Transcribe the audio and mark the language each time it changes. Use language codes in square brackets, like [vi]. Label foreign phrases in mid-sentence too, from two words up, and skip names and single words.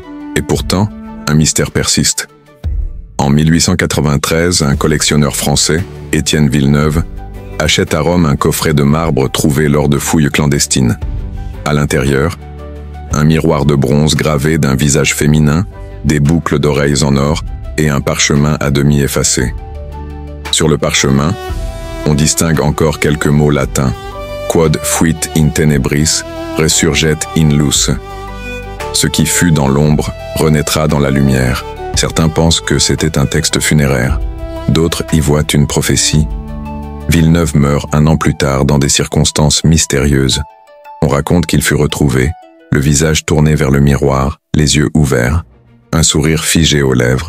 [fr] Et pourtant, un mystère persiste. En 1893, un collectionneur français, Étienne Villeneuve, achète à Rome un coffret de marbre trouvé lors de fouilles clandestines. À l'intérieur, un miroir de bronze gravé d'un visage féminin, des boucles d'oreilles en or et un parchemin à demi effacé. Sur le parchemin, on distingue encore quelques mots latins. [la] Quod fuit in tenebris, resurget in luce. [fr] Ce qui fut dans l'ombre renaîtra dans la lumière. Certains pensent que c'était un texte funéraire. D'autres y voient une prophétie. Villeneuve meurt un an plus tard dans des circonstances mystérieuses. On raconte qu'il fut retrouvé, le visage tourné vers le miroir, les yeux ouverts, un sourire figé aux lèvres.